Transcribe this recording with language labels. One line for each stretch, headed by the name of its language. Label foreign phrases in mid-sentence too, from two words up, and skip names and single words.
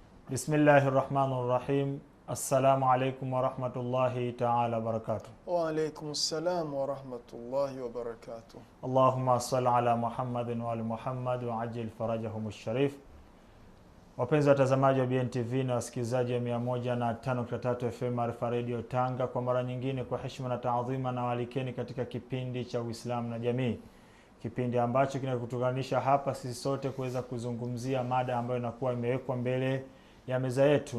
Arabic: بسم الله الرحمن الرحيم. السلام عليكم ورحمة الله تعالى وبركاته. وعليكم السلام ورحمة الله وبركاته. اللهم صل على محمد وآل محمد وعجل فرجهم الشريف.
Swahili: Wapenzi watazamaji wa BNTV na wasikilizaji wa 105.3 FM Maarifa Radio Tanga, kwa mara nyingine kwa heshima na taadhima na walikeni katika kipindi cha Uislamu na Jamii. Kipindi ambacho kinakutuganisha hapa sisi sote kuweza kuzungumzia mada ambayo inakuwa imewekwa mbele ya meza yetu.